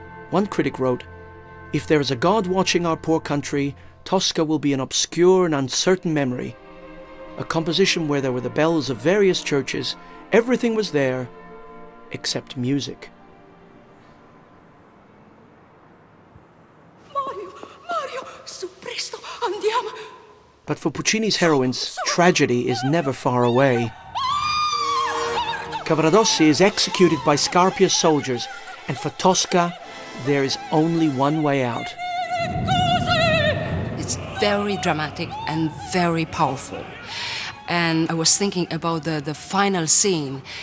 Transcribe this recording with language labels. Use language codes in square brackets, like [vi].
[en] One critic wrote, "If there is a God watching our poor country, Tosca will be an obscure and uncertain memory. A composition where there were the bells of various churches, everything was there, except music." [it] Mario, su presto, andiamo. [en] But for Puccini's heroines, tragedy is never far away. Cavaradossi is executed by Scarpia's soldiers, and for Tosca, there is only one way out. It's very dramatic and very powerful. And I was thinking about the final scene.